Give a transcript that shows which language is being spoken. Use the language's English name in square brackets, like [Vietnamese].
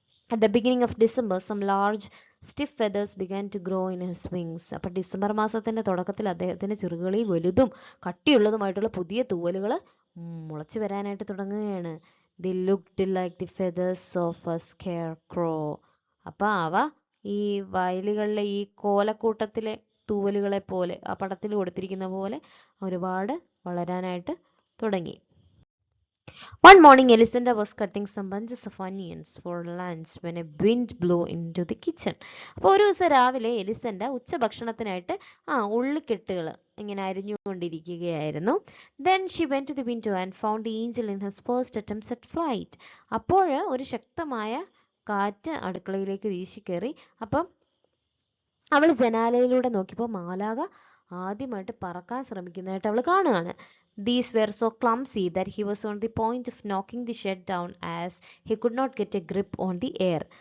[English] At the beginning of December, some large stiff feathers began to grow in his wings. [Malayalam] അപ്പോൾ December മാസത്തിന്റെ തുടക്കത്തിൽ അദ്ദേഹത്തിന്റെ ചിറകുകളിൽ വലുതും കട്ടിയുള്ളതുമായിട്ടുള്ള പുതിയ തൂവലുകൾ മുളച്ചു വരാനായിട്ട് തുടങ്ങുകയാണ്. [English] They looked like the feathers of a scarecrow. [Malayalam] അപ്പോൾ അവ ഈ വയലുകളിലെ ഈ കോലക്കൂട്ടത്തിലെ തൂവലുകളെ പോലെ ആ പടത്തിൽ കൊടുത്തിരിക്കുന്ന പോലെ ഒരുപാട് വളരാനായിട്ട് തുടങ്ങി. [English] One morning, Elisenda was cutting some bunches of onions for lunch when a wind blew into the kitchen. [Malayalam] അപ്പോൾ ഒരു ദിവസം രാവിലെ എലിസെൻഡ ഉച്ചഭക്ഷണത്തിനായിട്ട് ഉള്ളിക്കെട്ടുകൾ ഇങ്ങനെ അരിഞ്ഞുകൊണ്ടിരിക്കുകയായിരുന്നു. [English] Then she went to the window and found the angel in his first attempts at flight. [Malayalam] അപ്പോൾ ഒരു ശക്തമായ കാറ്റ് അടുക്കളയിലേക്ക് വീശിക്കേറി. അപ്പം അവൾ ജനാലയിലൂടെ നോക്കിയപ്പോൾ മാലാക ആദ്യമായിട്ട് പറക്കാൻ ശ്രമിക്കുന്നതായിട്ട് അവൾ കാണുകയാണ്. [English] These were so clumsy that he was on the point of knocking the shed down as he could not get a grip on the air.